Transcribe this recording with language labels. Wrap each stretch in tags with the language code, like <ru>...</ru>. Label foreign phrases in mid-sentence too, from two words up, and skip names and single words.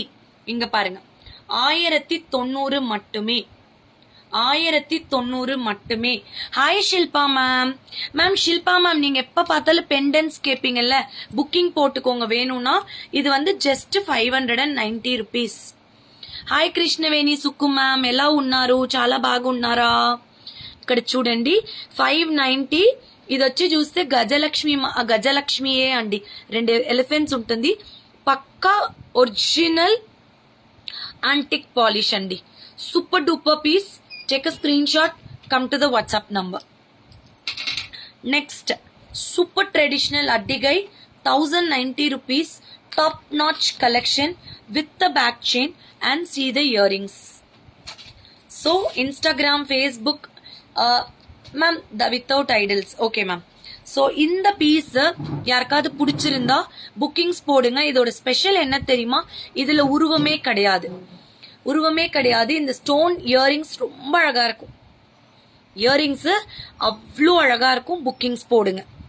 <ta>இங்க பாருங்க, 1090 மட்டுமே. 1090 மட்டுமே. ஹாய் ஷில்பா மேம். மேம் ஷில்பா மேம், நீங்க எப்ப பார்த்தாலும் பெண்டன்ஸ் கேப்பீங்கல்ல, புக்கிங் போட்டுக்கோங்க வேணும்னா. இது வந்து ஜஸ்ட் 590 rupees.</ta> <te>హాయ్ కృష్ణవేణి సుక్కు మ్యామ్, ఎలా ఉన్నారు? చాలా బాగున్నారా? ఇక్కడ చూడండి 590. ఇది వచ్చి చూస్తే గజలక్ష్మియే అండి. 2 ఎలిఫెంట్స్ ఉంటుంది. పక్కా</te> <en>original antique polish</en> <te>అండి.</te> <en>super duper piece. take a screen shot, come to the WhatsApp number.</en> <te>నెక్స్ట్</te> <en>super traditional</en> <te>అడ్డిగై 1090 rupees.</te> <en>Top notch collection with the back chain and see the earrings. So Instagram, Facebook, ma'am, the without idols. Okay ma'am.</en> <ta>So இந்த பீஸ் யாருக்காவது பிடிச்சிருந்தா புக்கிங்ஸ் போடுங்க. இதோட ஸ்பெஷல் என்ன தெரியுமா? இதுல உருவமே கிடையாது. இந்த</ta> <en>stone earrings</en> <ta>ரொம்ப அழகா இருக்கும். இயரிங்ஸ் அவ்வளோ அழகா இருக்கும். புக்கிங்ஸ் போடுங்க.</ta>